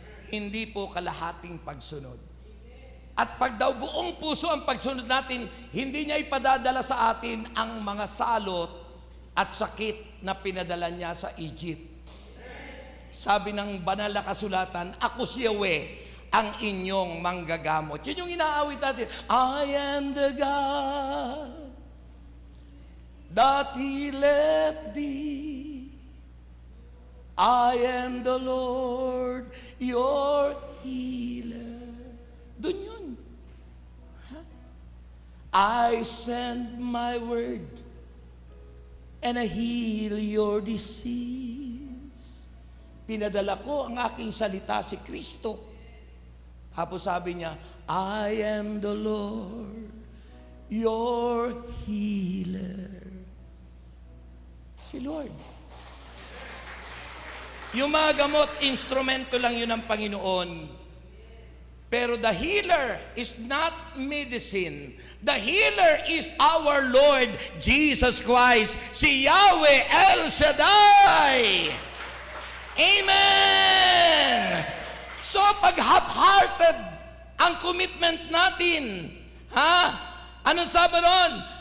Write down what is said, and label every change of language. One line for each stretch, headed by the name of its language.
Filipino: Hindi po kalahating pagsunod. At pag daw buong puso ang pagsunod natin, hindi niya ipadadala sa atin ang mga salot at sakit na pinadala niya sa Egypt. Sabi ng banal na kasulatan, ako si Yahweh, ang inyong manggagamot. Yun yung inaawit natin.
English: I am the God that healeth thee. I am the Lord, your healer.
Filipino: Doon yun.
English: I send my word and I heal your disease.
Filipino: Pinadala ko ang aking salita si Kristo. Tapos sabi niya,
English: I am the Lord, your healer.
Filipino: Si Lord. Yung mga gamot, instrumento lang yun ng Panginoon.
English: Pero the healer is not medicine. The healer is our Lord Jesus Christ, si Yahweh El Shaddai.
Filipino: Amen! So pag half-hearted ang commitment natin, anong sabi ron?